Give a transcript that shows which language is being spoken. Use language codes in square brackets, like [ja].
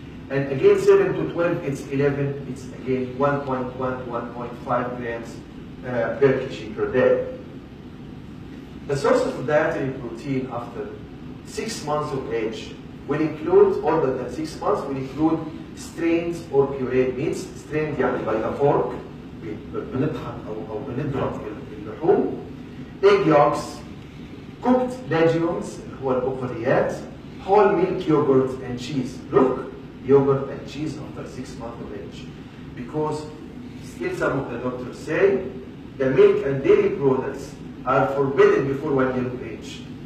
[en] And again, 7 to 12, it's 11. It's again 1.1 to 1.5 grams per kg per day. The sources of dietary protein after 6 months of age will include, older than 6 months, will include strained or pureed meats. strained [ar] يعني [en] by a fork, [ar] بنطحن أو بنضرب اللحوم. [en] egg yolks, cooked legumes [ar] هو البقوليات, [en] whole milk yogurt and cheese. Look, yogurt and cheese after 6 months of age. Because still some of the doctors say the milk and dairy products are forbidden before 1 year of age.